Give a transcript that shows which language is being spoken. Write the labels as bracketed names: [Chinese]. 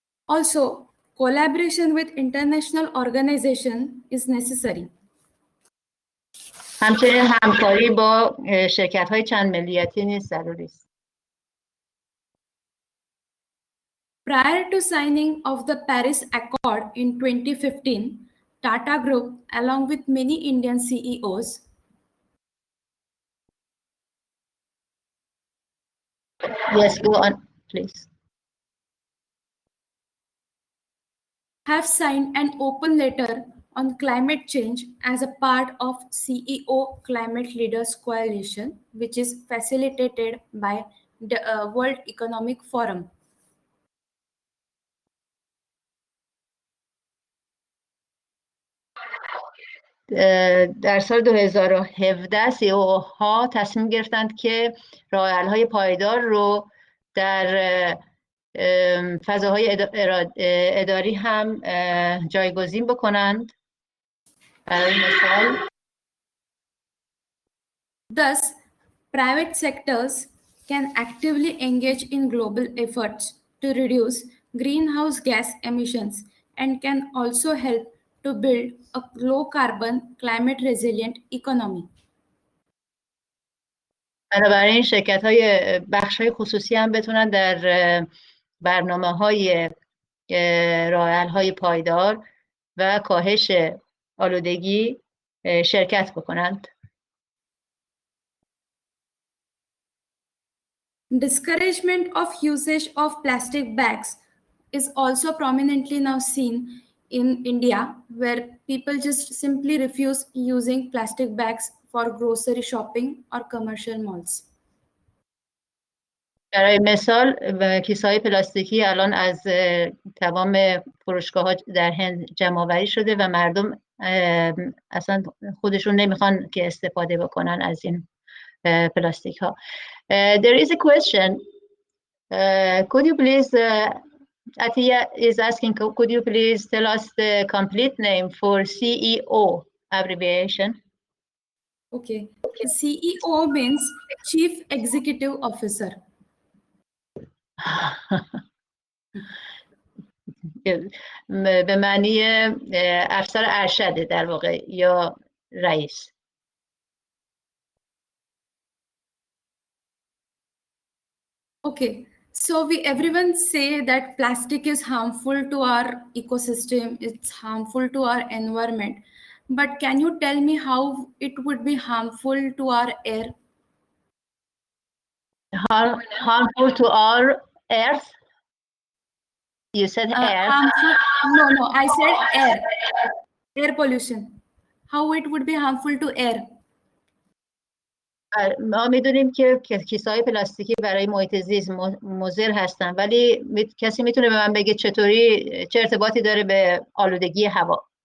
[English] Also, collaboration with international organization is necessary. [Persian] همچنین همکاری با شرکت‌های چند ملیتی نیز ضروری است. [English] Prior to signing of the Paris Accord in 2015, Tata Group, along with many Indian CEOs, Yes, go on, please. have signed an open letter on climate change as a part of CEO Climate Leaders Coalition, which is facilitated by the World Economic Forum. [Persian] در سال 2017 CEO ها تصمیم گرفتند که راه‌حل‌های پایدار رو در فضاهای اداری هم جایگزین بکنند. برای مثال [English] Thus, private sectors can actively engage in global efforts to reduce greenhouse gas emissions and can also help to build a low-carbon, climate-resilient economy. [Persian] بنابراین شرکت‌های بخش‌های خصوصی هم بتونن در برنامه‌های راه‌حل‌های پایدار و کاهش آلودگی شرکت بکنند. [English] Discouragement of usage of plastic bags is also prominently now seen in India, where people just simply refuse using plastic bags for grocery shopping or commercial malls. [Persian] برای مثال کیسه‌های پلاستیکی الان از تمام فروشگاه‌ها در هند جمع‌آوری شده و مردم اصلا خودشون نمیخوان که استفاده بکنن از این پلاستیک‌ها. [English] There is a question. Could you please, Atiya is asking, could you please tell us the complete name for CEO abbreviation? Okay. CEO means Chief Executive Officer. [Persian] به معنی افسر ارشد در واقع یا رئیس. [English] Okay, so everyone say that plastic is harmful to our ecosystem, it's harmful to our environment. But can you tell me how it would be harmful to our air? Harmful to our earth? You said air. Harmful? No, I said air. Air pollution. How it would be harmful to air? [Persian] ما میدونیم که کیسه‌های پلاستیکی برای محیط زیست مضر هستن، ولی کسی میتونه به من بگه چه ارتباطی داره به آلودگی هوا؟